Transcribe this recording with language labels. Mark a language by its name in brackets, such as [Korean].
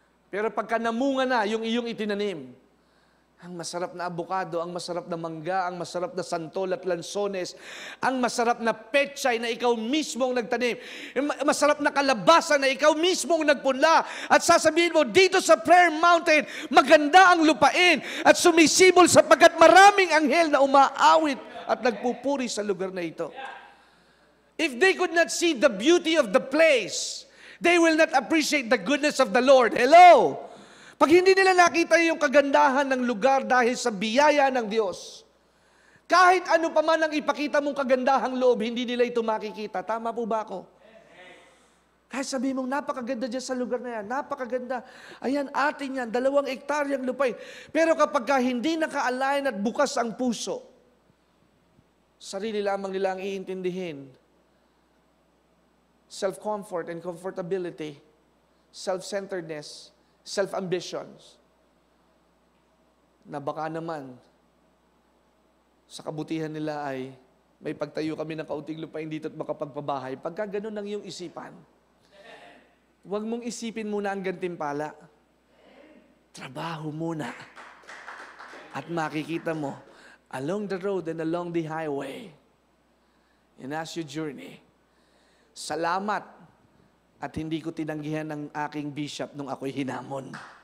[Filipino] Pero pagka namunga na yung iyong itinanim, ang masarap na abukado, ang masarap na mangga, ang masarap na santol at lansones, ang masarap na pechay na ikaw mismo ang nagtanim, masarap na kalabasa na ikaw mismo ang nagpunla, at sasabihin mo, dito sa Prayer Mountain, maganda ang lupain at sumisibol sapagkat maraming anghel na umaawit at nagpupuri sa lugar na ito. [English] If they could not see the beauty of the place, they will not appreciate the goodness of the Lord. Hello? [Filipino] Pag hindi nila nakita yung kagandahan ng lugar dahil sa biyaya ng Diyos, kahit ano pa man ang ipakita mong kagandahang loob, hindi nila ito makikita. Tama po ba ako? Kahit sabihin mong napakaganda dyan sa lugar na yan, napakaganda. Ayan, atin yan, 2 hektaryang lupain. Pero kapag hindi naka-align at bukas ang puso, sarili lamang nila ang iintindihin. [English] Self-comfort and comfortability, self-centeredness, self-ambitions, [Filipino] na baka naman sa kabutihan nila ay may pagtayo kami ng kaunting lupain dito at makapagpabahay. Pagka ganun ang iyong isipan, huwag mong isipin muna ang gantimpala. Trabaho muna. At makikita mo, [English] along the road and along the highway, and as you journey, [Filipino] salamat at hindi ko tinanggihan ng aking bishop nung ako'y hinamon.